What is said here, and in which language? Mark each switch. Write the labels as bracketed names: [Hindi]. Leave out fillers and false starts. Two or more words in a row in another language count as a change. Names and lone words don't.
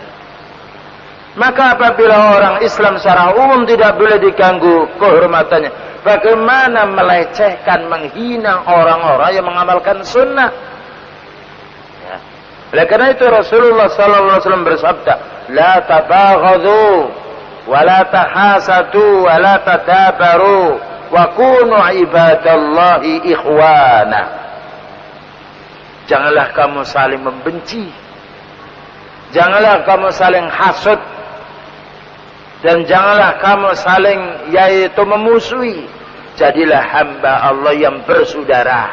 [Indonesian] Maka apabila orang Islam secara umum tidak boleh diganggu kehormatannya, bagaimana melecehkan, menghina orang-orang yang mengamalkan sunnah? Ya. Oleh karena itu Rasulullah [Arabic] صلى الله عليه وسلم [Indonesian] bersabda, [Arabic] "لا تباغضوا ولا تحاسدوا ولا تدابروا وكونوا عباد الله إخوانا." [Indonesian] Janganlah kamu saling membenci, janganlah kamu saling hasud, dan janganlah kamu saling yaitu memusuhi. Jadilah hamba Allah yang bersaudara.